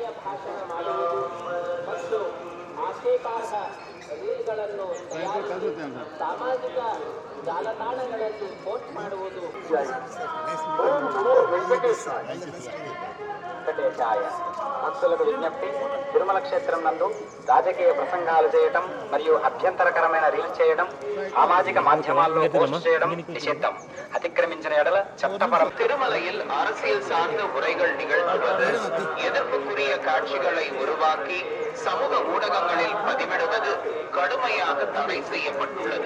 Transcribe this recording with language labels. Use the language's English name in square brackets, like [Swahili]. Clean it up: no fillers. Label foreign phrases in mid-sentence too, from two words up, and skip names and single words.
[Kannada] ಭಾಷಣ ಮಾಡುವುದು ಮತ್ತು ಆಕ್ಷೇಪಾರ್ಹ ರೀಲ್ಗಳನ್ನು ತಯಾರಿಸಿ ಸಾಮಾಜಿಕ ಜಾಲತಾಣಗಳಲ್ಲಿ ಪೋಸ್ಟ್ ಮಾಡುವುದು [Telugu] భక్తులకు విజ్ఞప్తి. తిరుమల క్షేత్రం నందు రాజకీయ ప్రసంగాలు చేయడం మరియు అభ్యంతరకరమైన రీల్ చేయడం, సామాజిక మాధ్యమాల్లో పోస్ట్ చేయడం నిషిద్ధం. అతిక్రమించిన ఎడల చట్టపరం. [Tamil] திருமலையில் அரசியல் சார்ந்த உரைகள் நிகழ்த்துவது, எதிர்ப்புக்குரிய காட்சிகளை உருவாக்கி சமூக ஊடகங்களில் பதிவிடுவது கடுமையாக தடை செய்யப்பட்டுள்ளது.